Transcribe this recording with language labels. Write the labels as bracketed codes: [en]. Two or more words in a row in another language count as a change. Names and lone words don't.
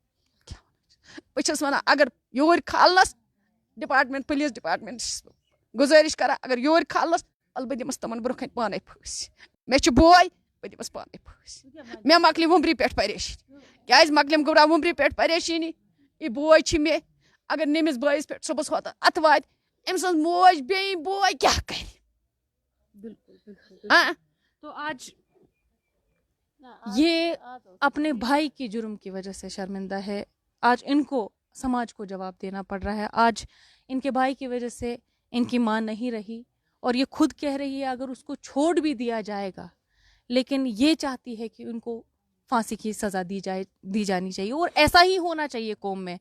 [ks] بہٕ چھَس وَنان اگر یورۍ کھالنَس [en] department police departments [ks] چھَس بہٕ گُزٲرِش کران اگر یورۍ کھالنَس وَلہٕ بہٕ دِمَس تِمن برونٛہہ کَنہِ پانے پھٲسۍ مےٚ چھُ بوے بہٕ دِمَس پانے پھٲسۍ مےٚ مۄکلہِ وُمبرِ پٮ۪ٹھ پریشٲنی کیازِ مۄکلیم گوٚبرا وُمبرِ پٮ۪ٹھ پریشٲنی یہِ بوے چھِ مےٚ اگر نٔمِس بٲیِس پٮ۪ٹھ صبحس ہوتن اَتھٕ واتہِ أمۍ سٕنٛز موج بیٚیہِ بوے کیٛاہ کرِ [ur] تو آج یہ اپنے بھائی کے جرم کی وجہ سے شرمندہ ہے آج ان کو سماج کو جواب دینا پڑ رہا ہے آج ان کے بھائی کی وجہ سے ان کی ماں نہیں رہی اور یہ خود کہہ رہی ہے اگر اس کو چھوڑ بھی دیا جائے گا لیکن یہ چاہتی ہے کہ ان کو پھانسی کی سزا دی جانی چاہیے اور ایسا ہی ہونا چاہیے قوم میں